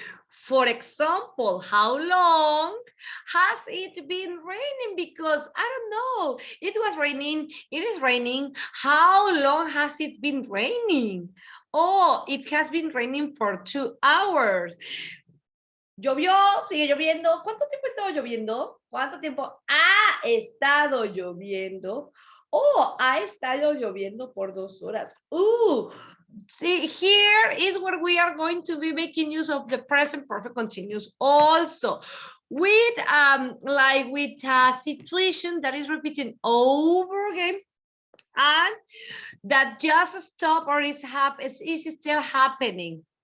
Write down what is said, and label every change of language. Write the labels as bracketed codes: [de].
[en] For example, how long has it been raining? Because I don't know, it was raining, it is raining. How long has it been raining? Oh, it has been raining for 2 hours. [es] Llovió, sigue lloviendo. ¿Cuánto tiempo estaba lloviendo? ¿Cuánto tiempo ha estado lloviendo? Oh, ha estado lloviendo por 2 horas. [en] See, here is where we are going to be making use of the present perfect continuous also with like with a situation that is repeating over again and that just stop or is still happening.